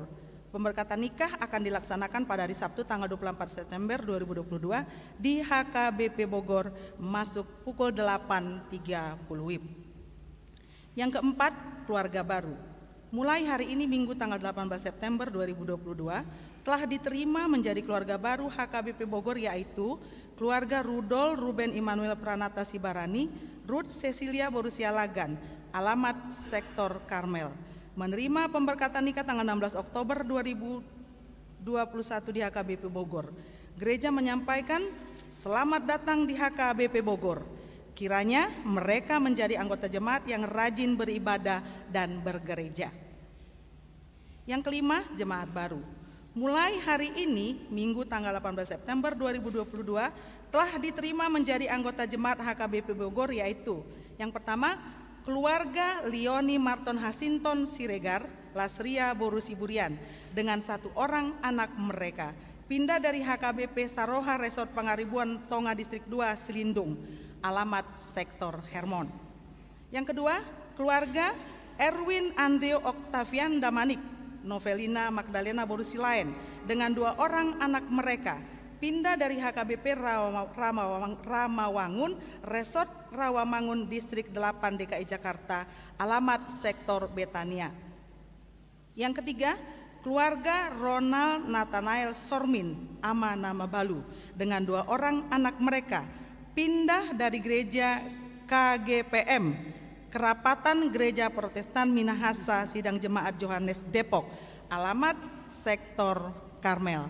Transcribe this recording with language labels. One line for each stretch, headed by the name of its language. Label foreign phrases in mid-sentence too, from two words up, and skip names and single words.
Indonesian: Pemberkatan nikah akan dilaksanakan pada hari Sabtu tanggal 24 September 2022 di HKBP Bogor, masuk pukul 8.30 WIB. Yang keempat, keluarga baru. Mulai hari ini Minggu tanggal 18 September 2022 telah diterima menjadi keluarga baru HKBP Bogor yaitu keluarga Rudol Ruben Immanuel Pranata Sibarani, Ruth Cecilia Borussia Lagan, alamat sektor Karmel. Menerima pemberkatan nikah tanggal 16 Oktober 2021 di HKBP Bogor. Gereja menyampaikan selamat datang di HKBP Bogor. Kiranya mereka menjadi anggota jemaat yang rajin beribadah dan bergereja. Yang kelima, jemaat baru. Mulai hari ini, Minggu tanggal 18 September 2022, telah diterima menjadi anggota jemaat HKBP Bogor yaitu yang pertama, keluarga Lioni Marton Hasinton Siregar, Lasria Borusi Burian, dengan satu orang anak mereka. Pindah dari HKBP Saroha Resort Pangaribuan Tonga Distrik 2 Selindung, alamat sektor Hermon. Yang kedua, keluarga Erwin Andreo Octavian Damanik, Novelina Magdalena Borusi Lain, dengan dua orang anak mereka. Pindah dari HKBP Ramawangun, Resort Rawamangun Distrik 8 DKI Jakarta, alamat sektor Betania. Yang ketiga, keluarga Ronald Nathanael Sormin, Amanama Balu, dengan dua orang anak mereka. Pindah dari gereja KGPM, Kerapatan Gereja Protestan Minahasa Sidang Jemaat Johannes Depok, alamat Sektor Karmel.